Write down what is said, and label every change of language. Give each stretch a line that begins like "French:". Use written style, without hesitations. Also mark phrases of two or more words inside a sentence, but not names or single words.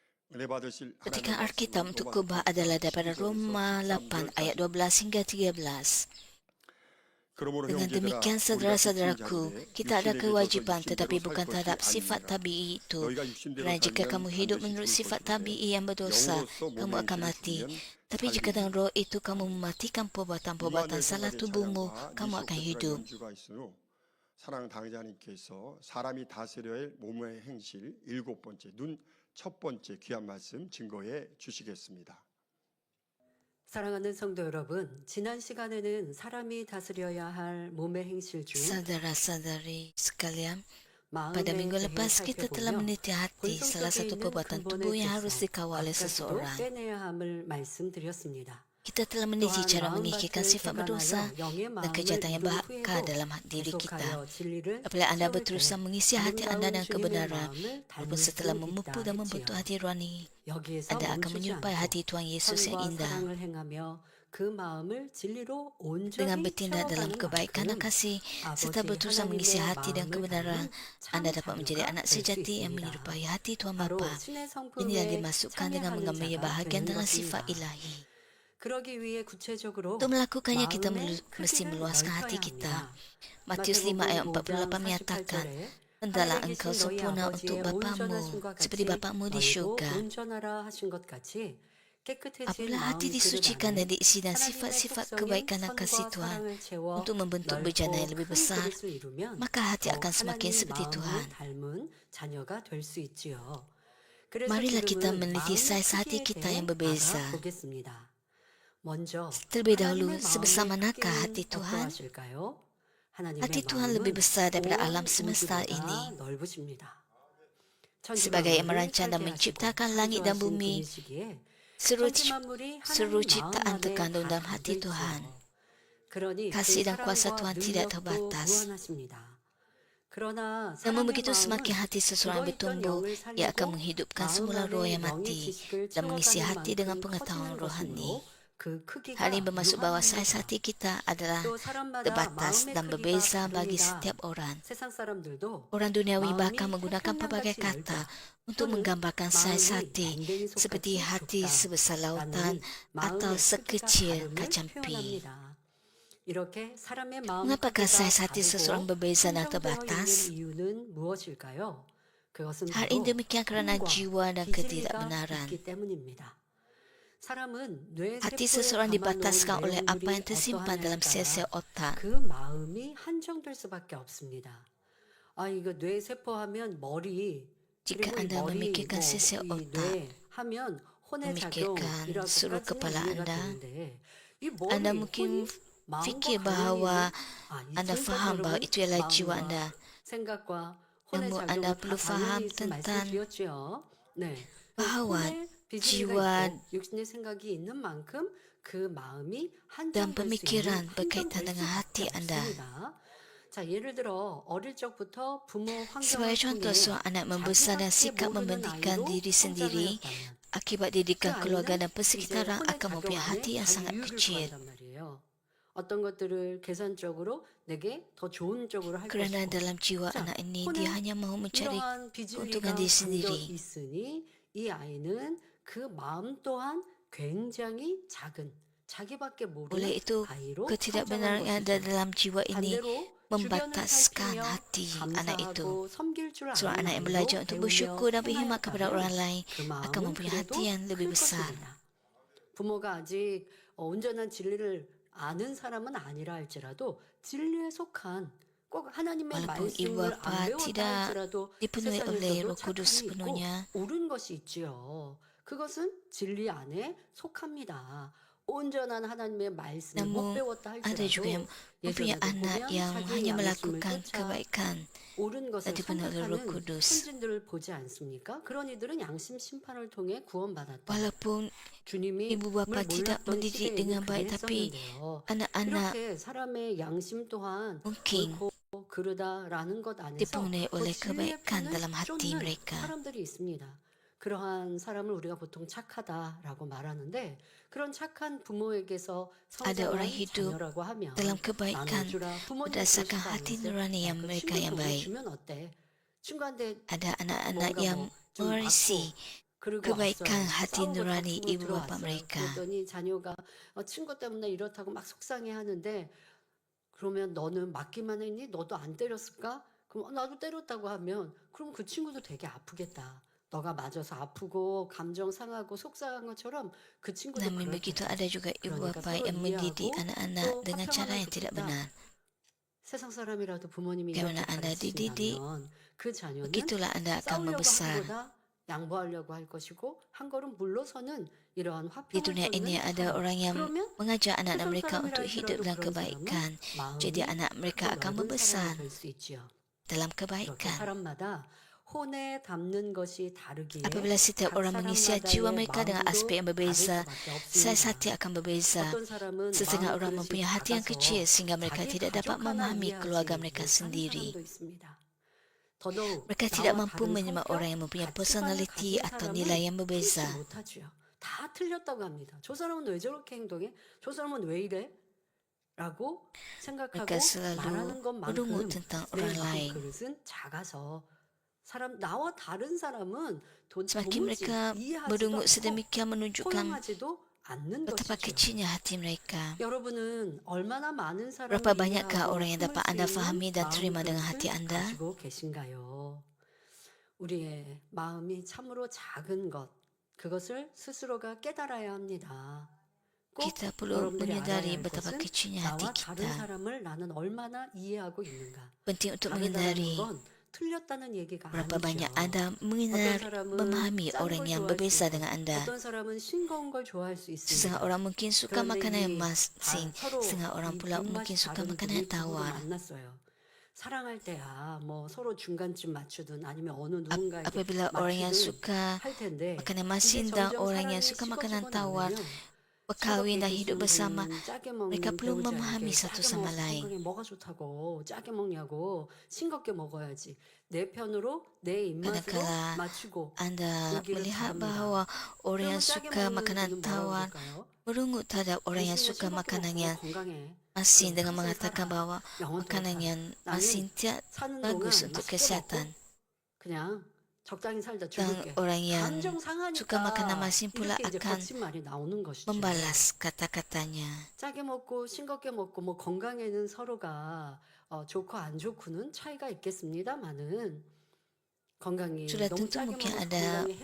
Korean: 은혜 받으실
Malay: Petikan
Korean: 하나님의
Malay: Alkitab
Korean: 말씀은
Malay: untuk
Korean: 로마서
Malay: khotbah adalah daripada
Korean: 8장
Malay: Roma
Korean: 12절에서
Malay: 8 ayat 12 hingga 13.
Korean: 그러므로
Malay: Dengan
Korean: 형제들아
Malay: demikian,
Korean: 우리가 지친
Malay: saudara-saudaraku,
Korean: 자들의
Malay: kita ada
Korean: 육신에 비해서서
Malay: kewajipan
Korean: 육신대로
Malay: tetapi
Korean: 살
Malay: bukan
Korean: 것이
Malay: terhadap sifat
Korean: 아니니라
Malay: tabii itu.
Korean: 너희가 육신대로
Malay: Kerana jika
Korean: 살면
Malay: kamu hidup
Korean: 반드시
Malay: menurut
Korean: 죽을
Malay: sifat
Korean: 것인데
Malay: tabii yang berdosa,
Korean: 영으로서
Malay: kamu
Korean: 몸의
Malay: akan
Korean: 행실을
Malay: mati.
Korean: 죽이면
Malay: Tapi jika dengan
Korean: 살리니
Malay: roh itu kamu mematikan perbuatan-perbuatan
Korean: 이만누엘
Malay: salah
Korean: 총각의
Malay: tubuhmu,
Korean: 찬양과
Malay: kamu akan
Korean: 미시오페트라
Malay: hidup.
Korean: 연주가 있은 후 사랑 당자님께서 사람이 다스려야 할 몸의 행실 일곱 번째 첫 번째 귀한 말씀 증거해 주시겠습니다. 사랑하는 성도 여러분, 지난 시간에는 사람이 다스려야 할 몸의 행실 중
Malay: Saudara-saudari sekalian, pada
Korean: 마음에
Malay: minggu
Korean: 대해
Malay: lepas kita telah
Korean: 살펴보며
Malay: meniti hati,
Korean: 본성
Malay: salah
Korean: 속에
Malay: satu
Korean: 있는
Malay: perbuatan
Korean: 근본의
Malay: tubuh yang harus
Korean: 죄성,
Malay: dikawal oleh
Korean: 앞가지도
Malay: seseorang.
Korean: 빼내야 함을 말씀드렸습니다.
Malay: Kita telah meniti
Korean: 또한
Malay: cara menyingkirkan
Korean: 마음밭을
Malay: sifat berdosa
Korean: 개간하여 영의
Malay: dan
Korean: 마음을
Malay: kejahatan yang
Korean: 이룬
Malay: bakar
Korean: 후에도
Malay: dalam diri kita.
Korean: 계속하여 진리를
Malay: Apabila anda
Korean: 채울
Malay: berterusan
Korean: 때
Malay: mengisi hati anda
Korean: 아름다운
Malay: dengan
Korean: 주님의
Malay: kebenaran,
Korean: 마음을 닮을
Malay: walaupun setelah
Korean: 수
Malay: memupuk
Korean: 있다
Malay: dan membentuk
Korean: 했지요.
Malay: hati rohani,
Korean: 여기에서
Malay: anda akan
Korean: 멈추지
Malay: menyerupai
Korean: 않고
Malay: hati Tuhan Yesus yang
Korean: 선과
Malay: indah.
Korean: 사랑을 행하며 그 마음을 진리로
Malay: Dengan
Korean: 온전히
Malay: bertindak dalam
Korean: 채워가는
Malay: kebaikan dan
Korean: 만큼
Malay: kasih, serta
Korean: 아버지
Malay: berterusan mengisi
Korean: 하나님의
Malay: hati dan
Korean: 마음을
Malay: kebenaran,
Korean: 닮은
Malay: anda
Korean: 참
Malay: dapat menjadi
Korean: 자녀가
Malay: anak
Korean: 될 수
Malay: sejati yang
Korean: 있습니다.
Malay: menyerupai hati Tuhan
Korean: 바로
Malay: Bapa.
Korean: 신의
Malay: Inilah
Korean: 성품에
Malay: dimasukkan dengan
Korean: 참여하는
Malay: mengambil
Korean: 자가
Malay: bahagian
Korean: 되는
Malay: dalam sifat
Korean: 것입니다.
Malay: ilahi.
Korean: 그러기 위해 구체적으로
Malay: Untuk melakukannya, kita
Korean: 마음의
Malay: mesti
Korean: 크기를
Malay: meluaskan hati
Korean: 넓혀야
Malay: kita.
Korean: 합니다.
Malay: Matius 5 ayat
Korean: 마태복음 5장
Malay: 48 menyatakan,
Korean: 48절에
Malay: Hendaklah
Korean: 하늘에
Malay: engkau
Korean: 계신 너희
Malay: sempurna untuk
Korean: 아버지의
Malay: Bapamu,
Korean: 온전하심과
Malay: seperti
Korean: 같이
Malay: Bapamu di
Korean: 너희도
Malay: syurga.
Korean: 온전하라 하신 것 같이 깨끗해진
Malay: Apabila hati
Korean: 마음 그릇
Malay: disucikan dan
Korean: 안에
Malay: diisi dengan
Korean: 하나님의
Malay: sifat-sifat
Korean: 속성인
Malay: kebaikan dan kasih
Korean: 선과
Malay: Tuhan
Korean: 사랑을 채워
Malay: untuk membentuk bejana yang
Korean: 넓고
Malay: lebih
Korean: 큰
Malay: besar,
Korean: 그릇을 이루면
Malay: maka hati
Korean: 더
Malay: akan semakin
Korean: 하나님
Malay: seperti
Korean: 마음을
Malay: Tuhan.
Korean: 닮은 자녀가 될 수 있지요. 그래서
Malay: Marilah kita
Korean: 지금은
Malay: meneliti
Korean: 마음의
Malay: saiz hati
Korean: 크기에
Malay: kita yang
Korean: 대해
Malay: berbeza.
Korean: 알아보겠습니다. 먼저
Malay: Terlebih dahulu,
Korean: 하나님의
Malay: sebesar
Korean: 마음의
Malay: manakah
Korean: 크기는
Malay: hati Tuhan?
Korean: 어떠하실까요? 하나님의
Malay: Hati Tuhan lebih
Korean: 마음은
Malay: besar daripada
Korean: 온
Malay: alam semesta
Korean: 우주보다
Malay: ini.
Korean: 넓으십니다.
Malay: Sebagai yang
Korean: 천지만물을
Malay: merancang dan
Korean: 살게 하시고
Malay: menciptakan langit dan
Korean: 창조하신
Malay: bumi,
Korean: 그이시기에
Malay: seluruh
Korean: 천지만물이
Malay: seluruh
Korean: 하나님 마음
Malay: ciptaan
Korean: 안에
Malay: terkandung
Korean: 다
Malay: dalam hati
Korean: 담겨
Malay: Tuhan.
Korean: 있지요. 그러니 그
Malay: Kasih dan kuasa
Korean: 사랑과
Malay: Tuhan tidak
Korean: 능력도
Malay: terbatas.
Korean: 무한하십니다. 그러나
Malay: Namun
Korean: 사람의
Malay: begitu
Korean: 마음은
Malay: semakin hati seseorang
Korean: 죽어있던
Malay: bertumbuh,
Korean: 영을
Malay: ia akan
Korean: 살리고
Malay: menghidupkan
Korean: 마음
Malay: semula roh
Korean: 안에
Malay: yang
Korean: 영의
Malay: mati
Korean: 지식을
Malay: dan mengisi
Korean: 채워가는
Malay: hati dengan
Korean: 만큼
Malay: pengetahuan
Korean: 커지는
Malay: rohani.
Korean: 것이므로 그 크기가
Malay: Hal ini bermaksud bahawa saiz
Korean: 유한합니다.
Malay: hati kita adalah
Korean: 또 사람마다
Malay: terbatas
Korean: 마음의
Malay: dan
Korean: 크기가
Malay: berbeza bagi
Korean: 다릅니다.
Malay: setiap orang.
Korean: 세상 사람들도
Malay: Orang duniawi
Korean: 마음이
Malay: bahkan menggunakan pelbagai
Korean: 태평양같이
Malay: kata
Korean: 넓다
Malay: untuk
Korean: 또는
Malay: menggambarkan saiz
Korean: 마음이
Malay: hati
Korean: 밴댕이
Malay: seperti
Korean: 속같이
Malay: hati sebesar lautan
Korean: 좁다라는
Malay: atau
Korean: 마음의 크기가
Malay: sekecil
Korean: 다름을
Malay: kacang pi.
Korean: 표현합니다. 이렇게 사람의 마음
Malay: Mengapakah
Korean: 크기가
Malay: saiz hati seseorang
Korean: 다르고
Malay: berbeza dan
Korean: 한정되어
Malay: terbatas?
Korean: 있는 이유는 무엇일까요? 그것은
Malay: Hal ini
Korean: 바로
Malay: demikian kerana
Korean: 혼과
Malay: jiwa dan
Korean: 비진리가
Malay: ketidakbenaran.
Korean: 있기 때문입니다. 사람은 뇌
Malay: Hati
Korean: 세포에
Malay: seseorang
Korean: 담아놓은
Malay: dibataskan oleh apa
Korean: 내용물이
Malay: yang tersimpan dalam
Korean: 어떠하냐에
Malay: sel-sel
Korean: 따라
Malay: otak.
Korean: 그 마음이 한정될 수밖에 없습니다. 아, 이거 뇌 세포 하면 머리,
Malay: Jika
Korean: 그리고 이
Malay: anda
Korean: 머리,
Malay: memikirkan
Korean: 뭐,
Malay: sel-sel
Korean: 이
Malay: otak,
Korean: 뇌 하면 혼의
Malay: memikirkan seluruh
Korean: 작용이라고까지는
Malay: kepala
Korean: 이해가
Malay: anda,
Korean: 되는데 이
Malay: anda
Korean: 머리,
Malay: mungkin
Korean: 혼이 마음과
Malay: fikir
Korean: 관련이
Malay: bahawa
Korean: 있는
Malay: anda
Korean: 이쯤까지
Malay: faham bahawa
Korean: 여러분
Malay: itu ialah jiwa
Korean: 마음과
Malay: anda.
Korean: 생각과 혼의
Malay: Namun
Korean: 작용은
Malay: anda
Korean: 다
Malay: perlu
Korean: 당연히
Malay: faham
Korean: 있을
Malay: tentang
Korean: 말씀드렸죠. 네.
Malay: bahawa
Korean: 혼의 비진리가
Malay: jiwa
Korean: 있고 육신의 생각이 있는 만큼 그 마음이
Malay: dan
Korean: 한정될 수 있는
Malay: pemikiran berkaitan
Korean: 한정될
Malay: dengan hati
Korean: 수밖에
Malay: anda.
Korean: 없습니다. 자, 예를 들어 어릴 적부터 부모 환경을
Malay: Sebagai contoh,
Korean: 통해
Malay: seorang anak membesar dan
Korean: 자기밖에
Malay: sikap
Korean: 모르는
Malay: membandingkan
Korean: 아이로
Malay: diri sendiri
Korean: 성장하였다면
Malay: akibat
Korean: 그
Malay: didikan keluarga
Korean: 아이는
Malay: dan
Korean: 이제
Malay: persekitaran
Korean: 혼의
Malay: akan
Korean: 작용
Malay: mempunyai
Korean: 안에
Malay: hati yang sangat
Korean: 자유를
Malay: kecil.
Korean: 구한단 말이에요. 어떤 것들을 계산적으로 내게 더 좋은 쪽으로 할
Malay: Kerana
Korean: 것이고
Malay: dalam jiwa
Korean: 자,
Malay: anak ini,
Korean: 혼의
Malay: dia hanya mahu mencari
Korean: 이러한
Malay: keuntungan
Korean: 비진리가
Malay: diri
Korean: 담겨
Malay: sendiri.
Korean: 있으니 이 아이는 그 마음 또한 굉장히 작은 자기밖에
Malay: Oleh
Korean: 모르는
Malay: itu,
Korean: 아이로
Malay: ketidakbenaran
Korean: 성장하는
Malay: yang ada
Korean: 것이죠.
Malay: dalam jiwa ini
Korean: 반대로 주변을
Malay: membataskan
Korean: 살피며
Malay: hati anak itu.
Korean: 감사하고 섬길 줄
Malay: Seorang
Korean: 아는
Malay: anak yang
Korean: 아이로
Malay: belajar untuk bersyukur
Korean: 배우며
Malay: dan berkhidmat kepada orang
Korean: 행하였다면
Malay: lain
Korean: 그
Malay: akan
Korean: 마음은
Malay: mempunyai
Korean: 그래도
Malay: hati yang lebih
Korean: 클
Malay: besar.
Korean: 것입니다. 부모가 아직 온전한 진리를 아는 사람은 아니라 할지라도 진리에 속한 꼭 하나님의
Malay: Walaupun ibu
Korean: 말씀을 안
Malay: bapa
Korean: 배웠다
Malay: tidak
Korean: 할지라도
Malay: dipenuhi oleh
Korean: 세상에서도
Malay: Roh Kudus
Korean: 착함이 있고
Malay: sepenuhnya,
Korean: 옳은 것이 있지요. 그것은 진리 안에 속합니다. 온전한 하나님의 말씀을 못
Malay: namun
Korean: 배웠다
Malay: ada juga yang
Korean: 할지라도
Malay: mempunyai
Korean: 예전에도
Malay: anak
Korean: 보면
Malay: yang
Korean: 자기의
Malay: hanya
Korean: 양심을
Malay: melakukan
Korean: 쫓아
Malay: kebaikan
Korean: 옳은
Malay: dan
Korean: 것을
Malay: dipenuhi oleh Roh
Korean: 선택하는
Malay: Kudus.
Korean: 선진들을 보지 않습니까? 그런 이들은 양심 심판을 통해 구원받았다.
Malay: Walaupun
Korean: 주님이
Malay: ibu bapa tidak
Korean: 몰랐던
Malay: mendidik
Korean: 시대에는
Malay: dengan
Korean: 그게
Malay: baik, tapi
Korean: 했었는데요.
Malay: anak-anak
Korean: 이렇게 사람의 양심 또한
Malay: mungkin
Korean: 옳고 그르다라는 것 안에서
Malay: dipenuhi
Korean: 그
Malay: oleh
Korean: 진리의
Malay: kebaikan
Korean: 편을
Malay: dalam hati
Korean: 쫓는
Malay: mereka.
Korean: 사람들이 있습니다. 그러한 사람을 우리가 보통 착하다라고 말하는데 그런 착한 부모에게서
Malay: Ada
Korean: 성장한
Malay: orang hidup
Korean: 자녀라고 하면
Malay: dalam kebaikan
Korean: 나눠주라 부모님
Malay: berdasarkan
Korean: 그러시지
Malay: hati
Korean: 않으세요?
Malay: nurani
Korean: 야,
Malay: yang
Korean: 그
Malay: mereka
Korean: 친구
Malay: yang
Korean: 돈을
Malay: baik.
Korean: 주면 어때? 친구한테
Malay: Ada anak-anak
Korean: 뭔가
Malay: yang
Korean: 좀
Malay: mewarisi
Korean: 받고 그리고
Malay: kebaikan
Korean: 왔어요.
Malay: hati
Korean: 싸우고
Malay: nurani
Korean: 다투고
Malay: ibu bapa
Korean: 들어왔어요.
Malay: mereka.
Korean: 그랬더니 자녀가 친구 때문에 이렇다고 막 속상해 하는데 그러면 너는 맞기만 했니? 너도 안 때렸을까? 그럼 나도 때렸다고 하면 그럼 그 친구도 되게 아프겠다. 너가 맞아서 아프고 감정 상하고 속상한 것처럼 그 친구도
Malay: Namun begitu
Korean: 그렇겠다.
Malay: ada juga ibu
Korean: 그러니까
Malay: bapa
Korean: 서로
Malay: yang mendidik
Korean: 이해하고
Malay: anak-anak
Korean: 또
Malay: dengan cara
Korean: 화평하면
Malay: yang tidak
Korean: 좋겠다.
Malay: benar.
Korean: 세상 사람이라도 부모님이
Malay: Bagaimana
Korean: 이렇게
Malay: Anda dididik,
Korean: 가르치신다면 그 자녀는
Malay: begitulah Anda akan
Korean: 싸우려고 하는
Malay: membesar.
Korean: 거다 양보하려고 할 것이고 한 걸음 물러서는 이러한
Malay: Di
Korean: 화평을
Malay: dunia ini
Korean: 쫓는
Malay: ada
Korean: 사람.
Malay: orang yang
Korean: 그러면
Malay: mengajak anak-anak
Korean: 세상
Malay: mereka untuk
Korean: 사람이라
Malay: hidup
Korean: 할지라도
Malay: dalam
Korean: 그런 사람은
Malay: kebaikan. Jadi
Korean: 마음이
Malay: anak mereka
Korean: 크고
Malay: akan
Korean: 넓은
Malay: membesar
Korean: 사람이 될 수 있지요.
Malay: dalam
Korean: 이렇게
Malay: kebaikan.
Korean: 사람마다 혼에 담는 것이 다르기에
Malay: Apabila setiap
Korean: 각
Malay: orang mengisi jiwa
Korean: 사람마다의
Malay: mereka dengan aspek yang
Korean: 마음도 다를
Malay: berbeza,
Korean: 수밖에
Malay: size
Korean: 없습니다.
Malay: hati akan berbeza.
Korean: 어떤 사람은
Malay: Setengah
Korean: 마음
Malay: orang
Korean: 그릇이
Malay: mempunyai hati yang
Korean: 작아서
Malay: kecil sehingga mereka
Korean: 자기
Malay: tidak dapat
Korean: 가족 하나
Malay: memahami keluarga
Korean: 이해하지
Malay: mereka
Korean: 못하는
Malay: sendiri.
Korean: 사람도 있습니다. 더더욱
Malay: Mereka tidak
Korean: 나와
Malay: mampu
Korean: 다른
Malay: menerima
Korean: 성격,
Malay: orang yang mempunyai
Korean: 가치관을
Malay: personality
Korean: 가진
Malay: atau
Korean: 사람은
Malay: nilai yang
Korean: 품지
Malay: berbeza.
Korean: 못하지요. 다 틀렸다고 합니다. 저 사람은 왜 저렇게 행동해? 저 사람은 왜 이래? 라고 생각하고
Malay: Mereka selalu
Korean: 말하는
Malay: merungut
Korean: 것만큼
Malay: tentang
Korean: 내
Malay: orang
Korean: 마음
Malay: lain.
Korean: 그릇은 작아서 나와 다른 사람은
Malay: Semakin
Korean: 도무지
Malay: mereka
Korean: 이해하지도
Malay: merungut
Korean: 않고
Malay: sedemikian menunjukkan
Korean: 포용하지도 않는
Malay: betapa
Korean: 것이죠.
Malay: kecilnya hati mereka.
Korean: 여러분은 얼마나 많은 사람을
Malay: Berapa banyakkah
Korean: 이해하고
Malay: orang yang dapat
Korean: 품을 수
Malay: Anda
Korean: 있는
Malay: fahami dan
Korean: 마음
Malay: terima dengan hati
Korean: 그릇을
Malay: Anda?
Korean: 가지고 계신가요? 우리의 마음이 참으로 작은 것, 그것을 스스로가 깨달아야 합니다. 꼭
Malay: Kita perlu
Korean: 여러분들이 알아야
Malay: menyadari
Korean: 할
Malay: betapa
Korean: 것은
Malay: kecilnya hati
Korean: 나와 다른
Malay: kita.
Korean: 사람을 나는 얼마나 이해하고 있는가.
Malay: Penting untuk
Korean: 다르다는
Malay: mengendari
Korean: 건 틀렸다는 얘기가
Malay: berapa banyak
Korean: 아니죠.
Malay: Anda
Korean: 어떤
Malay: mengenal,
Korean: 사람은
Malay: memahami
Korean: 짠
Malay: orang
Korean: 걸
Malay: yang
Korean: 좋아할 수
Malay: berbeza
Korean: 있고
Malay: dengan Anda.
Korean: 어떤 사람은 싱거운 걸 좋아할 수 있습니다.
Malay: Setengah orang mungkin suka
Korean: 그런데
Malay: makanan yang
Korean: 이
Malay: masin,
Korean: 서로
Malay: setengah orang
Korean: 이
Malay: pula
Korean: 입맛이
Malay: mungkin suka
Korean: 다른
Malay: makanan
Korean: 분이
Malay: yang
Korean: 부부로
Malay: tawar.
Korean: 만났어요. 사랑할 때야 뭐 서로 중간쯤 맞추든 아니면 어느 누군가에게
Malay: Apabila orang yang
Korean: 맞추든
Malay: suka
Korean: 할 텐데
Malay: makanan
Korean: 이게
Malay: masin dan
Korean: 점점
Malay: orang
Korean: 사랑이
Malay: yang suka makanan
Korean: 식어지고
Malay: tawar
Korean: 나면
Malay: berkahwin dan
Korean: 싱겁게
Malay: hidup
Korean: 드시는
Malay: bersama,
Korean: 분, 짜게
Malay: mereka
Korean: 먹는
Malay: perlu memahami
Korean: 배우자에게
Malay: satu
Korean: 짜게
Malay: sama
Korean: 먹어서
Malay: lain.
Korean: 건강에 뭐가 좋다고 짜게 먹냐고 싱겁게 먹어야지 내 편으로 내 입맛으로
Malay: Kadangkala
Korean: 맞추고
Malay: Anda
Korean: 여기를
Malay: melihat
Korean: 잘합니다.
Malay: bahawa orang yang
Korean: 그러면 짜게
Malay: suka
Korean: 먹는
Malay: makanan
Korean: 분은 뭐라고
Malay: tawar
Korean: 그럴까요?
Malay: merungut terhadap orang yang
Korean: 당신은
Malay: suka
Korean: 싱겁게
Malay: makanan
Korean: 먹고
Malay: yang
Korean: 건강해.
Malay: masin
Korean: 그럼
Malay: dengan
Korean: 평생
Malay: mengatakan
Korean: 살아.
Malay: bahawa
Korean: 영원토록
Malay: makanan
Korean: 살아.
Malay: yang
Korean: 나는
Malay: masin tidak
Korean: 사는
Malay: bagus
Korean: 동안
Malay: untuk
Korean: 맛있게
Malay: kesihatan.
Korean: 먹고 그냥 적당히 살다
Malay: Dan
Korean: 죽을게.
Malay: orang yang
Korean: 감정
Malay: suka makanan
Korean: 상하니까
Malay: masin pula
Korean: 이렇게 이제
Malay: akan
Korean: 거짓말이 나오는 것이죠.
Malay: membalas kata-katanya.
Korean: 짜게 먹고 싱겁게 먹고 뭐 건강에는 서로가 좋고 안 좋고는 차이가 있겠습니다만은 건강이
Malay: Sudah
Korean: 너무
Malay: tentu
Korean: 짜게
Malay: mungkin
Korean: 먹어서
Malay: ada
Korean: 건강에